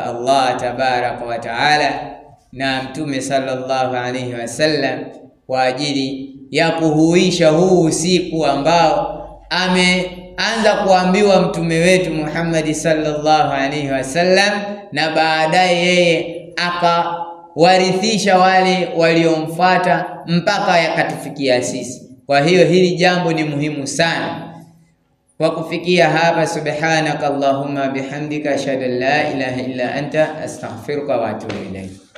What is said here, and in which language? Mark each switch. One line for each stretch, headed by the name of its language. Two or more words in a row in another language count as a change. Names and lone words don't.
Arabic: الله تبارك وتعالى
Swahili: na Mtume
Arabic: صلى الله عليه وسلم
Swahili: kwa ajili ya kuhuisha huu usiku ambao ameanza kuambiwa mtume wetu Muhammad
Arabic: صلى الله عليه وسلم,
Swahili: na baadaye yeye akawarithisha wale waliomfuata mpaka yakatufikia sisi. Kwa hiyo hili jambo ni muhimu sana. Kwa kufikia hapa,
Arabic: سبحانك اللهم بحمدك أشهد أن لا إله إلا أنت أستغفرك وأتوب إليك.